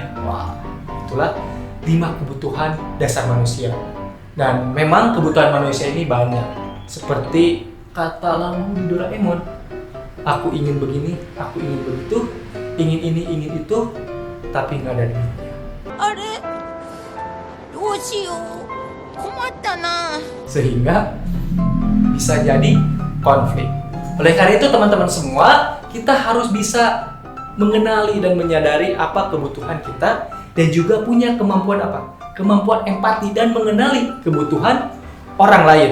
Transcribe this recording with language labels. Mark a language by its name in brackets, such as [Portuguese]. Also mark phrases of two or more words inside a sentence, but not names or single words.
[Indonesian] Wah, itulah 5 kebutuhan dasar manusia. Dan memang kebutuhan manusia ini banyak. Seperti kata lampu di Doraemon. Aku ingin begini, aku ingin begitu, ingin ini, ingin itu, tapi nggak ada duitnya. [Japanese] あれどうしよう困ったな [Indonesian] Sehingga bisa jadi konflik. Oleh karena itu teman-teman semua, kita harus bisa mengenali dan menyadari apa kebutuhan kita dan juga punya kemampuan apa? Kemampuan empati dan mengenali kebutuhan orang lain.